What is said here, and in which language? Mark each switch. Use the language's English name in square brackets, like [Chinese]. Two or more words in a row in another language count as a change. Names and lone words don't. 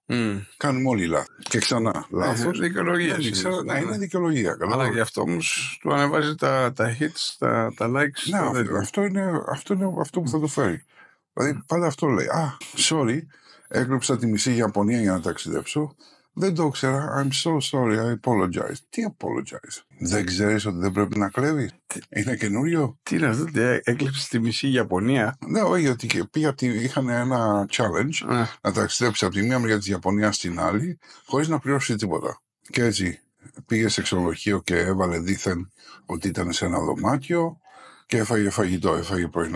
[Greek] Κάνουμε όλοι λάθη. Και ξανά λάθος. Δικαιολογία. Ναι, είναι δικαιολογία. Αλλά γι' αυτό όμως του ανεβάζει τα hits, τα likes. Ναι, αυτό είναι αυτό που θα το φέρει. Δηλαδή πάντα αυτό λέει. Sorry, έκλεψα τη μισή Ιαπωνία για να ταξιδέψω. Δεν το ήξερα. [English] I'm so sorry. I apologize. [Greek] Τι apologize? Δεν ξέρεις ότι δεν πρέπει να κλέβεις? Είναι καινούριο? Τι είναι αυτό, έκλεψε τη μισή Ιαπωνία? Ναι, όχι, ότι είχαν ένα challenge να ταξιδέψει από τη μία μεριά της Ιαπωνίας στην άλλη χωρίς να πληρώσει τίποτα. Και έτσι πήγε σε ξενοδοχείο και έβαλε δήθεν ότι ήταν σε ένα δωμάτιο και έφαγε φαγητό, έφαγε πρωινό.